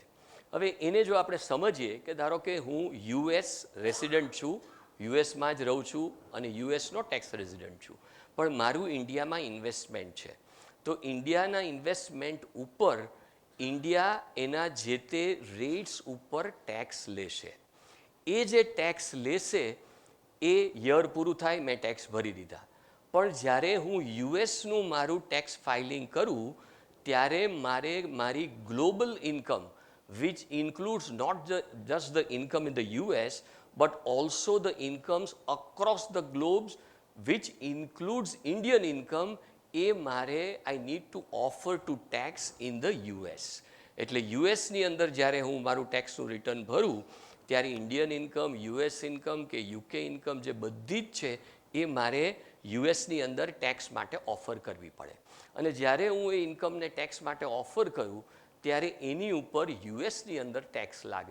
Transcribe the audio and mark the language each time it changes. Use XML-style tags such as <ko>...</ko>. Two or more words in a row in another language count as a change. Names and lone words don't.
<gu>હવે એને જો આપણે સમજીએ કે ધારો કે હું</gu> <en>US resident</en> <gu>છું, યુએસમાં જ રહું છું અને યુએસનો</gu> <en>tax resident</en> <gu>છું, પણ મારું ઇન્ડિયામાં ઇન્વેસ્ટમેન્ટ છે, તો ઇન્ડિયાના ઇન્વેસ્ટમેન્ટ ઉપર ઇન્ડિયા એના જે તે રેટ્સ ઉપર ટેક્સ લેશે. એ જે ટેક્સ લેશે એ યર પૂરું થાય, મેં ટેક્સ ભરી દીધા, પણ જ્યારે હું યુએસનું મારું</gu> <en>tax filing</en> <gu>કરું ત્યારે મારે મારી</gu> <en>global income which includes not just the income in the US but also the incomes across the globes which includes Indian income,</en> <gu>એ મારે</gu> <en>I need to offer to tax in the US.</en> <gu>એટલે યુએસની અંદર જ્યારે હું મારું ટેક્સનું રિટર્ન ભરું ત્યારે</gu> <en>Indian income, US income</en> <gu>કે</gu> <en>UK income</en> <gu>જે બધી જ છે એ મારે યુએસની અંદર ટેક્સ માટે ઓફર કરવી પડે. અને જ્યારે હું એ ઇન્કમને ટેક્સ માટે ઓફર કરું ત્યારે એની ઉપર યુએસની અંદર ટેક્સ લાગે.</gu>